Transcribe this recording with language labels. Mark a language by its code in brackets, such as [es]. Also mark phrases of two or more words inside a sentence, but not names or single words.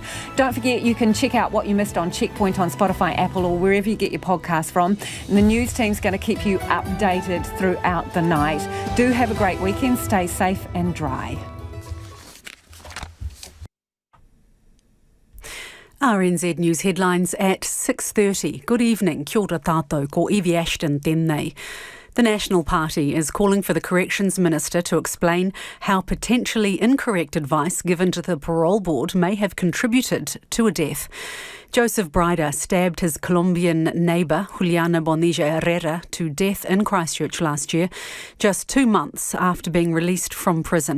[en] Don't forget you can check out what you missed on Checkpoint on Spotify, Apple or wherever you get your podcast from. And the news team's going to keep you updated throughout the night. Do have a great weekend. Stay safe and dry. RNZ News headlines at 6:30. Good evening. [mi] Kia ora tātou, ko Evie Ashton tēnei. [en] The National Party is calling for the Corrections Minister to explain how potentially incorrect advice given to the parole board may have contributed to a death. Joseph Bryder stabbed his Colombian neighbour, Juliana Bonilla Herrera, to death in Christchurch last year, just 2 months after being released from prison.